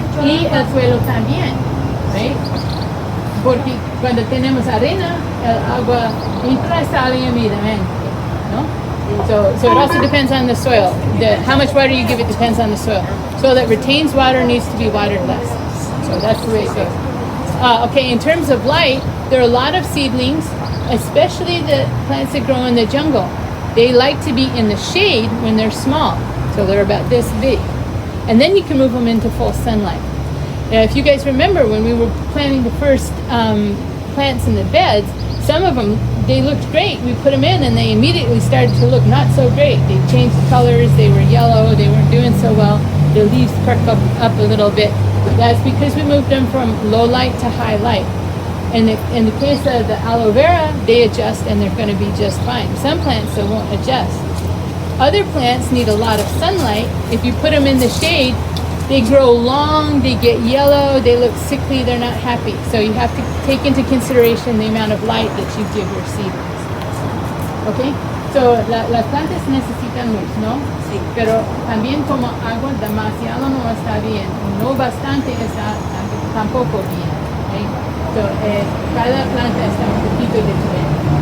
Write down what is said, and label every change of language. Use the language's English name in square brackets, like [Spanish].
[Spanish] Y el suelo también, ¿right? Porque cuando tenemos arena, el agua entra y sale inmediatamente, ¿no? [English] So it also depends on the soil. How much water you give it depends on the soil. Soil that retains water needs to be watered less. So that's the way it goes. Okay, in terms of light, there are a lot of seedlings, especially the plants that grow in the jungle. They like to be in the shade when they're small, so they're about this big. And then you can move them into full sunlight. Now, if you guys remember when we were planting the first plants in the beds, some of them, they looked great. We put them in and they immediately started to look not so great. They changed colors, they were yellow, they weren't doing so well. The leaves perked up a little bit. That's because we moved them from low light to high light. And in the case of the aloe vera, they adjust and they're going to be just fine. Some plants, they won't adjust. Other plants need a lot of sunlight. If you put them in the shade, they grow long, they get yellow, they look sickly, they're not happy. So you have to take into consideration the amount of light that you give your seedlings. Okay? [Spanish] So las plantas necesitan luz, ¿no? Sí. Pero también como agua demasiado no está bien, no bastante está tampoco bien. Okay? So cada planta está un poquito diferente.